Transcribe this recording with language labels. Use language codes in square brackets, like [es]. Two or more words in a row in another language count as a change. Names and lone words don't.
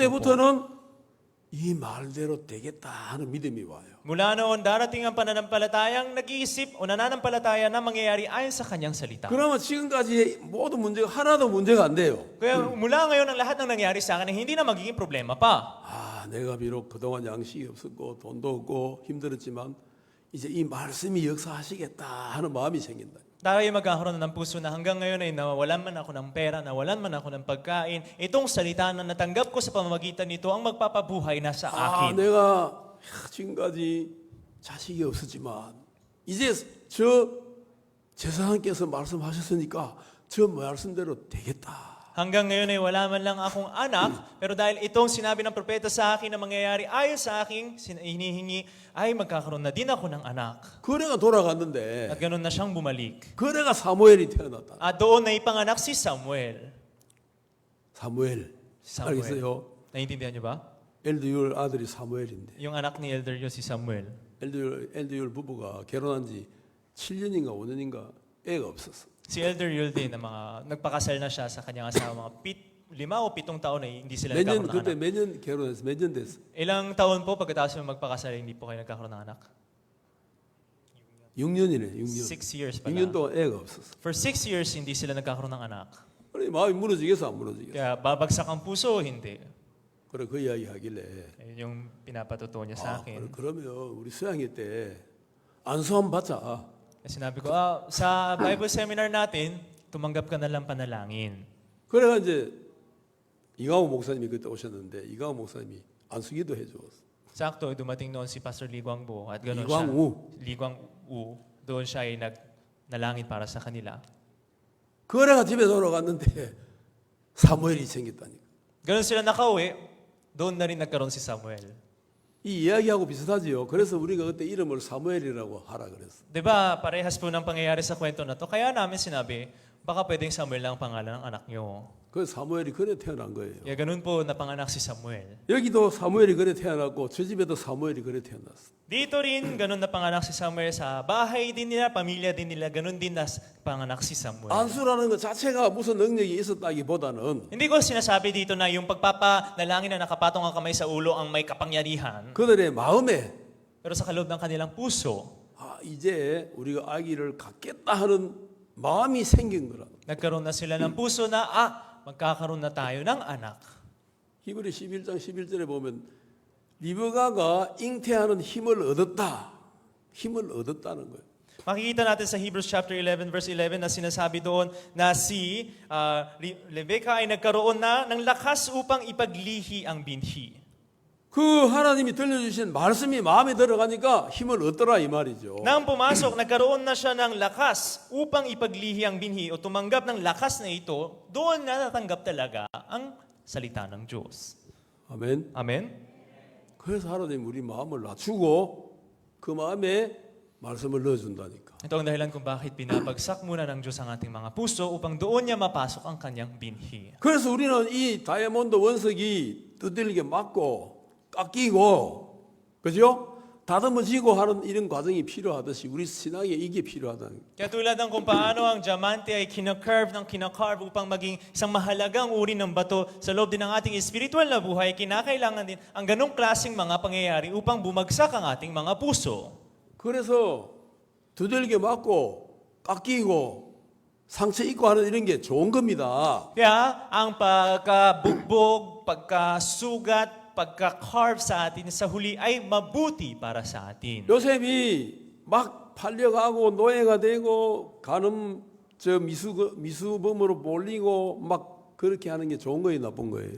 [ko] 그때부터는 이 말대로 되겠다 하는 믿음이 와요. [tl] Mula noon, darating ang pananampalatayang nag-iisip o nananampalataya na mangyayari ayon sa kanyang salita. [ko] 그러면 지금까지 모든 문제가 하나도 문제가 안 돼요. [tl] Kaya mula ngayon, ang lahat ng nangyari sa akin ay hindi na magiging problema pa. [ko] 아, 내가 비록 그동안 양식이 없었고 돈도 없고 힘들었지만 이제 이 말씀이 역사하시겠다 하는 마음이 생긴다. [tl] Tayo magkakaroon ng puso na hanggang ngayon ay nawalan man ako ng pera, nawalan man ako ng pagkain. Itong salita na natanggap ko sa pamamagitan nito ang magpapabuhay na sa 아, akin. [ko] 내가 지금까지 자식이 없었지만 이제 저 제사장께서 말씀하셨으니까 저 말씀대로 되겠다. [tl] Hanggang ngayon ay wala man lang akong anak, pero dahil itong sinabi ng propeta sa akin na mangyayari ayon sa aking hinihingi, ay magkakaroon na din ako ng anak. [ko] 그래가 돌아갔는데 [tl] At ganun na siyang bumalik. [ko] 그래가 사무엘이 태어났다. [tl] At doon na ipanganak si Samuel. [ko] 사무엘. 알겠어요? [tl] Naiintindihan niyo ba? [ko] 엘드율 아들이 사무엘인데 [tl] Yung anak ni Elder Yo si Samuel. [ko] 엘드율 부부가 결혼한 지 7년인가 5년인가 애가 없었어. [tl] Si Elder Yul din, na mga, nagpakasal na siya sa kanyang asawa. Mga 5 o 7 taon ay hindi sila [ko] 몇 년 [tl] nagkakaroon ng [ko] 그때 [tl] anak. [ko] 몇 년 결혼해서 몇 년 됐어? [tl] Ilang taon po pagkatapos mo magpakasal, hindi po kayo nagkakaroon ng anak? [ko] 6년이네. 6년. [tl] 6 years pa [ko] 6년 [tl] na. [ko] 동안 애가 없었어. [en] For 6 years, [tl] hindi sila nagkakaroon ng anak. [ko] 그래 마음이 무너지겠어 안 무너지겠어? [tl] Kaya babagsak ang puso o hindi? [ko] 그래 그 이야기 하길래 [tl] Ayun yung pinapatutuo niya sa akin. [ko] 그러면 우리 수양회 때 안수함 받자. [tl] Sinabi ko, sa [en] Bible seminar [tl] natin, tumanggap ka na lang panalangin. [ko] 그래가 이제 이강호 목사님이 그때 오셨는데 이강호 목사님이 안수기도 해주었어. [tl] Sakto, dumating noon si Pastor Lee Guangbo at ganoon Guangwu. siya. Lee Guangwu. Doon siya ay nalangin para sa kanila. [ko] 그래가 집에 돌아갔는데 사무엘이 생겼다니까. [tl] Ganoon sila nakauwi, doon na rin nagkaroon si Samuel. [ko] 이 이야기하고 비슷하지요. 그래서 우리가 그때 이름을 사무엘이라고 하라 그랬어. [tl] Diba, parehas po ng pangyayari sa kwento na to. Kaya namin sinabi, baka pwedeng Samuel lang ang pangalan ng anak nyo. [ko] 그 사무엘이 그래 태어난 거예요. [tl] Kaya ganun po napanganak si Samuel. [ko] 여기도 사무엘이 그래 태어났고 저 집에도 사무엘이 그래 태어났어. [tl] Dito rin, ganun napanganak si Samuel sa bahay din nila, pamilya din nila, ganun din panganak si Samuel. [ko] 안수라는 것 자체가 무슨 능력이 있었다기보다는 [tl] Hindi ko sinasabi dito na yung pagpapanalangin na nakapatong ang kamay sa ulo ang may kapangyarihan. [ko] 그들의 마음에 [tl] Pero sa kaloob ng kanilang puso, [ko] 이제 우리가 아기를 갖겠다 하는 마음이 생긴 거라. [tl] nagkaroon na sila ng puso na, magkakaroon na tayo ng anak. [ko] 히브리 11장 11절에 보면 리브가가 잉태하는 힘을 얻었다. 힘을 얻었다는 거예요. [tl] Makikita natin sa [en] Hebrews chapter 11 verse 11 [tl] na sinasabi doon na si Rebecca ay nagkaroon na ng lakas upang ipaglihi ang binhi. [ko] 그 하나님이 들려주신 말씀이 마음에 들어가니까 힘을 얻더라 이 말이죠. [tl] Nang pumasok, nagkaroon na siya ng lakas upang ipaglihi ang binhi o tumanggap ng lakas na ito, doon na natanggap talaga ang salita ng Diyos. [ko] 아멘. [tl] Amen? [ko] 그래서 하나님 우리 마음을 낮추고 그 마음에 말씀을 넣어준다니까. [tl] Ito ang dahilan kung bakit binabagsak muna ng Diyos ang ating mga puso upang doon niya mapasok ang kanyang binhi. [ko] 그래서 우리는 이 다이아몬드 원석이 두들겨 맞고 깎이고, 그죠? 다듬어지고 하는 이런 과정이 필요하듯이 우리 신앙에 이게 필요하다는. [tl] Kaya tulad ng kung paano ang diamante ay kinakarve upang maging isang mahalagang uri ng bato sa loob din ng ating spiritual na buhay, kinakailangan din ang ganong klaseng mga pangyayari upang bumagsak ang ating mga puso. [ko] 그래서 두들겨 맞고 깎이고 상처 입고 하는 이런 게 좋은 겁니다. [tl] Kaya ang pagkabugbog, pagkasugat, pagka-carve sa atin sa huli ay mabuti para sa atin. [ko] 요셉이 막 팔려가고 노예가 되고 간음 미수범으로 몰리고 막 그렇게 하는 게 좋은 거예요, 나쁜 거예요?